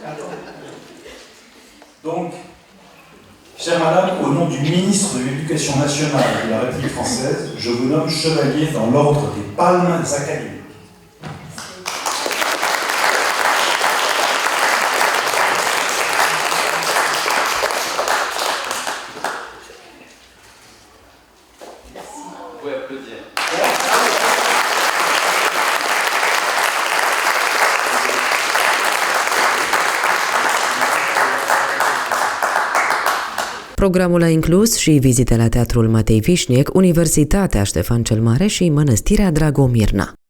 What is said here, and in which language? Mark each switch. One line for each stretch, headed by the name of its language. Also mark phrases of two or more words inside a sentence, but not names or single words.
French: Donc, chère madame, au nom du ministre de l'Éducation nationale de la République française, je vous nomme chevalier dans l'ordre des Palmes académiques. Vous pouvez applaudir.
Romanian: Programul a inclus și vizite la Teatrul Matei Vișniec, Universitatea Ștefan cel Mare și Mănăstirea Dragomirna.